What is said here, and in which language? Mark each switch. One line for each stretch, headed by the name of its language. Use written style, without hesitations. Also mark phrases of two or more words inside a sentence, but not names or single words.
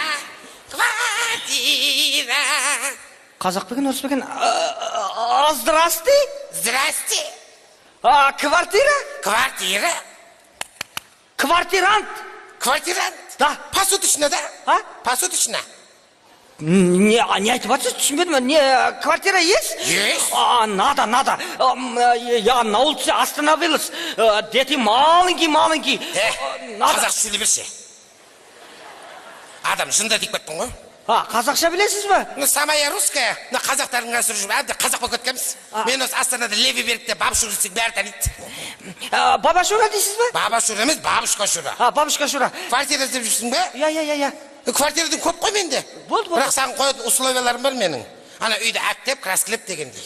Kazakh: Қазақ па екен, орыс па екен?
Russian: Здрасте. Здрасте. Квартира? Квартира. Квартирант. Квартирант. Да. Посуточно, да? Посуточно.
Kazakh: Не айтып жатсыз, түсінбедім.
Russian: Не, квартира есть? Есть. Надо. Я на улице остановилась. Дети маленький.
Kazakh: Қазақ сөйлей берсе. Адам жында деп кеттің ғой. Қазақша білесіз бе?
Russian: Самая русская,
Kazakh: қазақтардың ғасыр жүріп, әбді қазақ болып кеткенбіз. Мен осы Астанада леви берікте бабушка жүрсек бәрі таниды. Баба Шура дейсіз бе? Баба Шура емес, бабушка Шура. Бабушка Шура. Квартира іздеп жүрсің бе?
Russian: Я.
Kazakh: Квартирадан көп қой менде. Болды. Бірақ саған қоятын условияларым бар менің. Ана үйді әктеп, краскілеп дегендей.